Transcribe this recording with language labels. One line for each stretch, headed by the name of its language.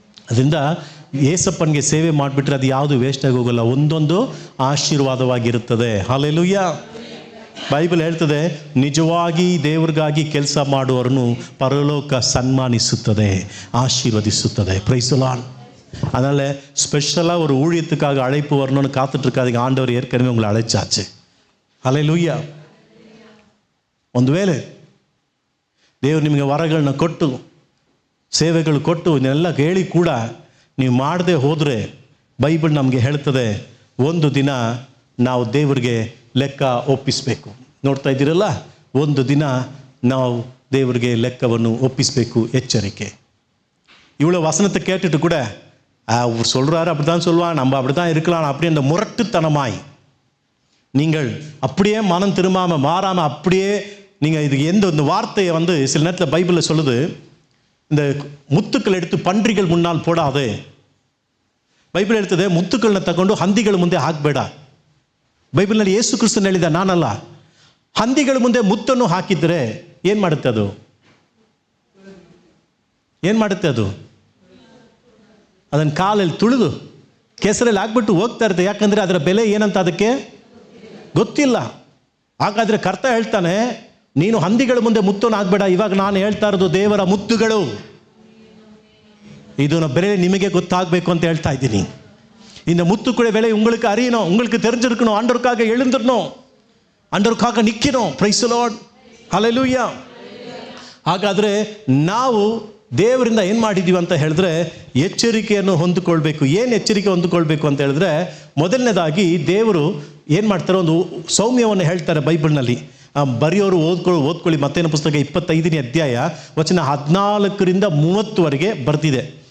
Kannada: ಅದರಿಂದ ಯೇಸಪ್ಪನಿಗೆ ಸೇವೆ ಮಾಡಿಬಿಟ್ರೆ ಅದು ಯಾವುದು ವೇಸ್ಟ್ ಆಗಿ ಹೋಗಲ್ಲ, ಒಂದೊಂದು ಆಶೀರ್ವಾದವಾಗಿರುತ್ತದೆ. ಹಲ್ಲೆಲೂಯಾ. ಬೈಬಲ್ ಹೇಳ್ತದೆ, ನಿಜವಾಗಿ ದೇವ್ರಿಗಾಗಿ ಕೆಲಸ ಮಾಡುವವರನ್ನು ಪರಲೋಕ ಸನ್ಮಾನಿಸುತ್ತದೆ, ಆಶೀರ್ವದಿಸುತ್ತದೆ.
English: Praise the Lord.
Tamil: அதனால் ஸ்பெஷலாக ஒரு ஊழியத்துக்காக அழைப்பு வரணும்னு காத்துட்ருக்காதீங்க. ஆண்டவர் ஏற்கனவே உங்களை அழைச்சாச்சு. ஹல்லேலூயா.
Kannada: ಒಂದು ವೇಳೆ ದೇವರು ನಿಮಗೆ ವರಗಳನ್ನ ಕೊಟ್ಟು ಸೇವೆಗಳು ಕೊಟ್ಟು ಇದನ್ನೆಲ್ಲ ಕೇಳಿ ಕೂಡ ನೀವು ಮಾಡದೆ ಹೋದರೆ ಬೈಬಲ್ ನಮಗೆ ಹೇಳ್ತದೆ, ಒಂದು ದಿನ ನಾವು ದೇವರಿಗೆ ಲೆಕ್ಕ ಒಪ್ಪಿಸಬೇಕು. ನೋಡ್ತಾ ಇದ್ದೀರಲ್ಲ, ಒಂದು ದಿನ ನಾವು ದೇವರಿಗೆ ಲೆಕ್ಕವನ್ನು ಒಪ್ಪಿಸಬೇಕು. ಎಚ್ಚರಿಕೆ.
Tamil: இவ்வளோ வசனத்தை கேட்டுட்டு கூட அவர் சொல்கிறாரு, அப்படி தான் சொல்லுவான், நம்ம அப்படி தான் இருக்கலாம் அப்படி அந்த முரட்டுத்தனமாய் நீங்கள் அப்படியே மனம் திரும்பாமல் மாறாமல் அப்படியே நீங்கள் இது இந்த வார்த்தையை சில நேரத்தில் பைபிளில் சொல்லுது, இந்த ಮುತ್ತುಗಳು எடுத்து ಪಂಡ್ರಿಗಳು ಮುನ್னால் போடாது.
Kannada: ಬೈಬಲ್ ಹೇಳ್ತದೆ, ಮುತ್ತುಗಳನ್ನ ತಗೊಂಡು ಹಂದಿಗಳ ಮುಂದೆ ಹಾಕಬೇಡ. ಬೈಬಲ್ನಲ್ಲಿ ಯೇಸು ಕ್ರಿಸ್ತನು ಹೇಳಿದ, ನಾನಲ್ಲ. ಹಂದಿಗಳ ಮುಂದೆ ಮುತ್ತನ್ನು ಹಾಕಿದರೆ ಏನು ಮಾಡುತ್ತೆ ಅದು? ಏನು ಮಾಡುತ್ತೆ ಅದು? ಅದನ್ನು ಕಾಲಲ್ಲಿ ತುಳಿದು ಕೆಸರಲ್ಲಿ ಹಾಕ್ಬಿಟ್ಟು ಹೋಗ್ತಾ ಇರುತ್ತೆ. ಯಾಕಂದರೆ ಅದರ ಬೆಲೆ ಏನಂತ ಅದಕ್ಕೆ ಗೊತ್ತಿಲ್ಲ. ಹಾಗಾದರೆ ಕರ್ತ ಹೇಳ್ತಾನೆ, ನೀನು ಹಂದಿಗಳ ಮುಂದೆ ಮುತ್ತನ್ನು ಹಾಕಬೇಡ. ಇವಾಗ ನಾನು ಹೇಳ್ತಾ ಇರೋದು ದೇವರ ಮುತ್ತುಗಳು, ಇದನ್ನ ಬೆಲೆ ನಿಮಗೆ ಗೊತ್ತಾಗಬೇಕು ಅಂತ ಹೇಳ್ತಾ ಇದ್ದೀನಿ.
Tamil: இந்த முத்துக்குடைய விலை உங்களுக்கு அறியணும், உங்களுக்கு தெரிஞ்சிருக்கணும். ஆண்டவருக்காக எழுந்திரணும், ஆண்டவருக்காக நிற்கணும்.
English: Praise the Lord. Hallelujah.
Kannada: ಹಾಗಾದರೆ ನಾವು ದೇವರಿಂದ ಏನು ಮಾಡಿದ್ದೀವಿ ಅಂತ ಹೇಳಿದ್ರೆ ಎಚ್ಚರಿಕೆಯನ್ನು ಹೊಂದಿಕೊಳ್ಬೇಕು. ಏನು ಎಚ್ಚರಿಕೆ ಹೊಂದಿಕೊಳ್ಬೇಕು ಅಂತ ಹೇಳಿದ್ರೆ, ಮೊದಲನೇದಾಗಿ ದೇವರು ಏನು ಮಾಡ್ತಾರೆ, ಒಂದು ಸೌಮ್ಯವನ್ನು ಹೇಳ್ತಾರೆ ಬೈಬಲ್ನಲ್ಲಿ. ಬರೆಯೋರು ಓದ್ಕೊಳ್ಳಿ. ಮತ್ತೇನ ಪುಸ್ತಕ 25ನೇ ಅಧ್ಯಾಯ ವಚನ 14ರಿಂದ 30ವರೆಗೆ ಬರ್ತಿದೆ.